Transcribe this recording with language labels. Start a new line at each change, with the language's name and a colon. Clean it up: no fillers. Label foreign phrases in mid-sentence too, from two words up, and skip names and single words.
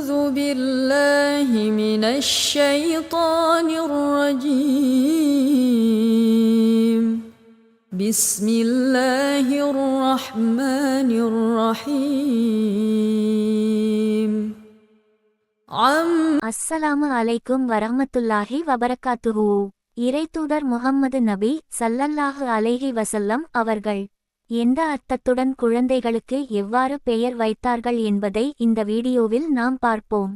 Arabic: بالله من الشيطان الرجيم بسم الله الرحمن الرحيم السلام عليكم ورحمة الله وبركاته.
Tamil: இறைத்தூதர் முஹம்மது நபி
Arabic: صلى الله عليه وسلم
Tamil: அவர்கள் எந்த அர்த்தத்துடன் குழந்தைகளுக்கு எவ்வாறு பெயர் வைத்தார்கள் என்பதை இந்த வீடியோவில் நாம் பார்ப்போம்.